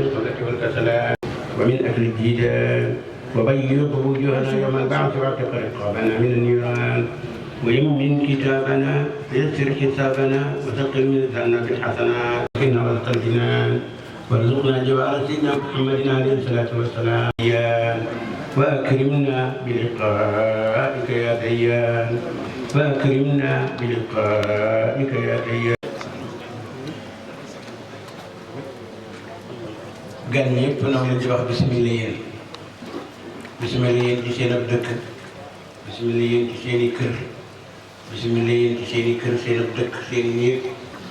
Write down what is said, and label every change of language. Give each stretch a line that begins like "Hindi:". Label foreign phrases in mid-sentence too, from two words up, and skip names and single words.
Arabic: القبلة والكسلان ومن أكل الديدان وبيض وجوهنا يوم البعث واعتق رقابنا من النيران ويمن كتابنا ويسر حسابنا وثقل ميزاننا بالحسنات وقنا وسط الجنان وارزقنا جوار سيدنا محمد عليه الصلاة والسلام وأكرمنا بلقائك يا ديان وأكرمنا بلقائك يا ديان
Wolof: gan ñëpp na leen di wax bismillah yéen ci seen ab dëkk bismillah yéen ci seen i kër bismillah yéen ci seen i kër seen ab dëkk seen i néeg lépp